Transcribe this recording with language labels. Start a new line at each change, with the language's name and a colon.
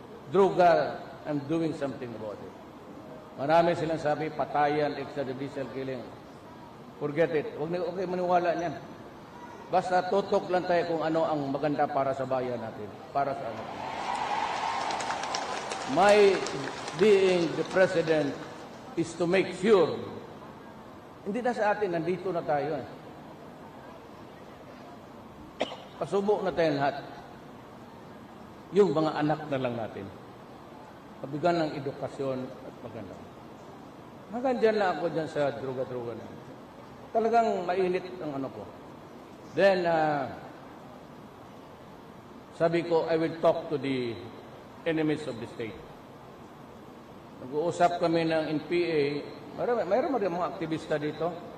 English: Druga, I'm doing something about it.
Filipino: Marami silang sabi, patayan, extrajudicial killing.
English: Forget it.
Filipino: Huwag na okay maniwala niyan. Basta tutok lang tayo kung ano ang maganda para sa bayan natin. Para sa ano.
English: My being the president is to make sure,
Filipino: hindi na sa atin, nandito na tayo. Pasubok na tayo lahat. Yung mga anak na lang natin. Pabigyan ng edukasyon at maganda. Hanggang dyan lang ako dyan sa druga-druga na. Talagang mainit ang ano ko.
English: Then,
Filipino: sabi ko,
English: I will talk to the enemies of the state.
Filipino: Nag-uusap kami ng NPA. Mayroon mga aktivista dito.